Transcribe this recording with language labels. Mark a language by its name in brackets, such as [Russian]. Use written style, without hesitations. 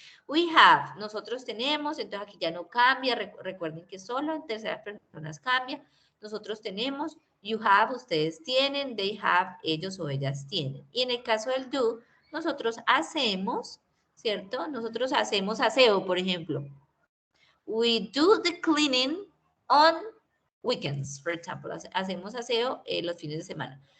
[English] We have, [Spanish] nosotros tenemos, entonces aquí ya no cambia, recuerden que solo en terceras personas cambia. Nosotros tenemos, [English] you have, [Spanish] ustedes tienen, [English] they have, [Spanish] ellos o ellas tienen. Y en el caso del do, nosotros hacemos, ¿cierto? Nosotros hacemos aseo, por ejemplo. [English] We do the cleaning on weekends, for example. [Spanish] Hacemos aseo los fines de semana.